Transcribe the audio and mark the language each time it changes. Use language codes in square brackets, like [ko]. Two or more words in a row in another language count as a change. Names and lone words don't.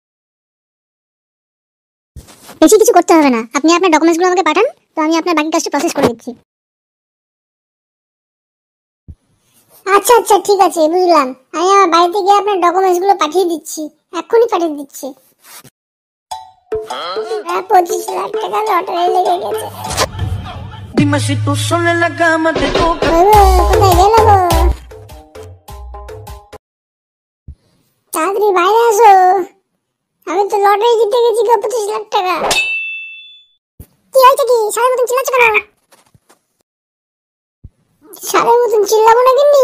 [bn] বেশি কিছু করতে হবে না, আপনি আপনার ডকুমেন্টসগুলো আমাকে পাঠান, তো আমি আপনার বাকি কাজটা প্রসেস করে দিচ্ছি। আচ্ছা আচ্ছা, ঠিক আছে, বুঝলাম। আমি আমার বাড়িতে গিয়ে আপনার ডকুমেন্টসগুলো পাঠিয়ে দিচ্ছি, এক্ষুনি পাঠিয়ে দিচ্ছি। 25 লাখ টাকা লটারি লেগে গেছে। [es] Dime si tú sola en la cama te toca. [bn] কোথায় গেল গো? তাড়াতাড়ি বাইরে আসো, আমি তো লটারি জিতে গেছি গো 25 লাখ টাকা। কি হয়েছে কি? সারের মতন চিল্লাচ্ছ কেন? সারের মতন চিল্লাবো না কিন্তু।